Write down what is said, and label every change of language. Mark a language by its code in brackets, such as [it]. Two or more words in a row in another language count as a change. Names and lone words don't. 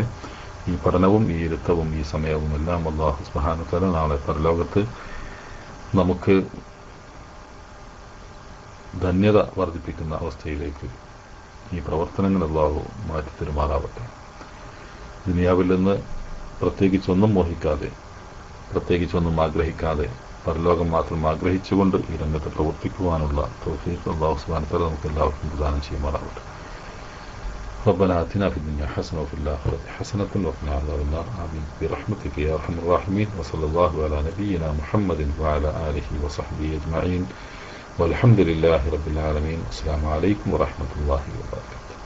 [ml] ഈ പഠനവും ഈ ഇരുത്തവും ഈ സമയവും എല്ലാം അല്ലാഹു [ar] سبحانه وتعالى [ml] നാളെ പരലോകത്ത് നമുക്ക് ധന്യത വർദ്ധിപ്പിക്കുന്ന അവസ്ഥയിലേക്ക് ഈ പ്രവർത്തനങ്ങൾ അല്ലാഹു മാറ്റിത്തരുമാറാവട്ടെ. ദുനിയാവിൽ നിന്ന് പ്രത്യേകിച്ചൊന്നും മോഹിക്കാതെ, പ്രത്യേകിച്ചൊന്നും ആഗ്രഹിക്കാതെ, പരലോകം മാത്രം ആഗ്രഹിച്ചുകൊണ്ട് ഈ രംഗത്ത് പ്രവർത്തിക്കുവാനുള്ള തൗഫീഖ് അല്ലാഹു [ar] سبحانه وتعالى [ml] നമുക്ക് എല്ലാവർക്കും പ്രദാനം ചെയ്യുമാറാവട്ടെ. [ar] ربنا آتنا في الدنيا حسنة وفي الآخرة حسنة وقنا عذاب النار آمين برحمتك يا أرحم الراحمين. وصلى الله على نبينا محمد وعلى آله وصحبه أجمعين والحمد لله رب العالمين. السلام عليكم ورحمة الله وبركاته.